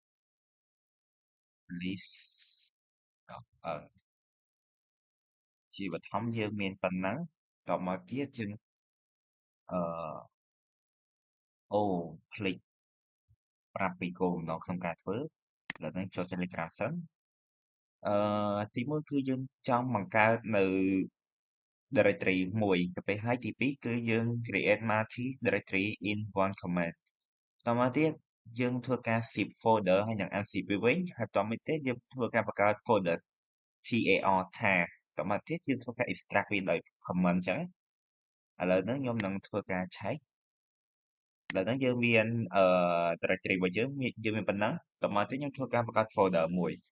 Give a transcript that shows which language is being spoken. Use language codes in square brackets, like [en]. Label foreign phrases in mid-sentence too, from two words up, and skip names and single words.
[km] list អឺជាបឋមយើងមានប៉ុណ្ណឹងតមកទៀតយើងអឺអូភ្លេចប្រាប់ពីគោលបំណងក្នុងការធ្វើឥឡូវនេះចូល Telegram សិ នទី1គឺយើងចង់បង្កើតនៅ directory មួយទៅពេលហើយទី2គឺយើង [en] create multi directory in one command [km] តមកទៀតយើងធ្វើការ [en] zip folder [km] ហើយនឹង unzip វាវិញហើយតមកទៀតយើងធ្វើការបង្កើត [en] folder tar [km] តមកទៀតយើងធ្វើការ extract វាដោយ command អញ្ចឹងឥឡូវហ្នឹងខ្ញុំនឹងធ្វើការឆែកឥឡូវហ្នឹងយើងមានdirectory របស់យើងមានប៉ុណ្ណឹងតមកទៀតខ្ញុំធ្វើការបង្កើត folder មួយ